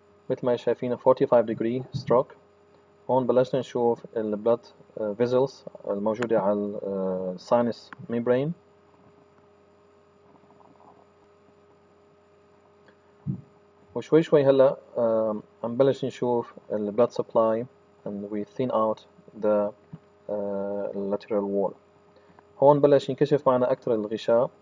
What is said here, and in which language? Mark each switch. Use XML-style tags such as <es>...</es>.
<ar>مثل ما شايفين</ar> <en>45 degree stroke.</en> <ar>هون بلشنا نشوف البلد vessels الموجودة على sinus membrane. وشوي شوي هلا عم بلش نشوف</ar> <en>blood supply and we thin out the lateral wall.</en> <ar>هون بلش ينكشف معنا أكثر الغشاء.</ar>